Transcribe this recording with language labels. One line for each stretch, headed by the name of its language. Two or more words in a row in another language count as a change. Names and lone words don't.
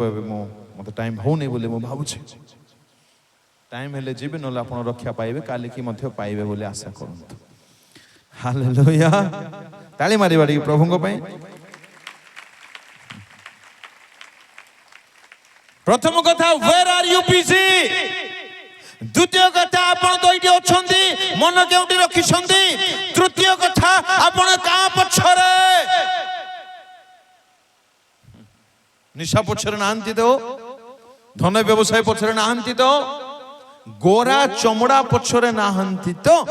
Odia: ଏବେ ମତେ ଟାଇମ ହଉନି ବୋଲି ମୁଁ ଭାବୁଛି। ଟାଇମ ହେଲେ ଯିବି, ନହେଲେ ଆପଣ ରକ୍ଷା ପାଇବେ, କାଲିକି ମଧ୍ୟ ପାଇବେ ବୋଲି ଆଶା କରନ୍ତୁ। ହାଲେଲୁୟା। ତାଳି ମାରିବା ଟିକେ ପ୍ରଭୁଙ୍କ ପାଇଁ। ପ୍ରଥମ କଥା,
English: where are you busy?
Odia: ଦ୍ୱିତୀୟ କଥା, ଆପଣ ତ ଏଇଠି ଅଛନ୍ତି, ମନ କେଉଁଠି ରଖିଛନ୍ତି? ତୃତୀୟ କଥା, ଆପଣ କାହା ପଛରେ? ନିଶା ପଛରେ ନାହାନ୍ତି ତ? ଧନ ବ୍ୟବସାୟ ପଛରେ ନାହାନ୍ତି ତ? ଗୋରା ଚମଡ଼ା ପଛରେ ନାହାନ୍ତି ତ?